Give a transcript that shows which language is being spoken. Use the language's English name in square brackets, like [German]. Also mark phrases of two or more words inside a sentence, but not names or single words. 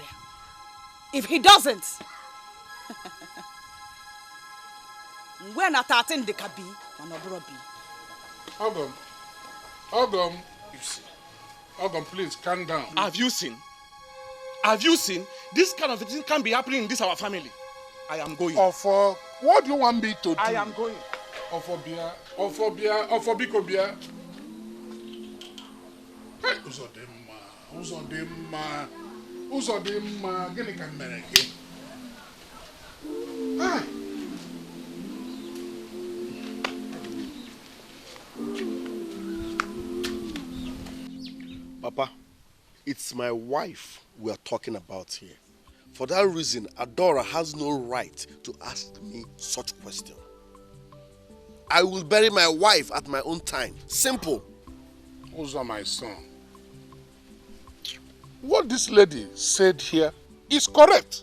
[English] If he doesn't, when I attend the kabi, Ogum, you see. Ogum, please, calm down. Have you seen? Have you seen? This kind of thing can't be happening in this our family. I am going. Ofo, what do you want me to do? I am going. Ofobia, Bikobia. Hey, Uzodimma, [Igbo] gini ka mere gị? [English] Papa, it's my wife we are talking about here. For that reason, Adora has no right to ask me such question. I will bury my wife at my own time. Simple. Uzo, my son. What this lady said here is correct.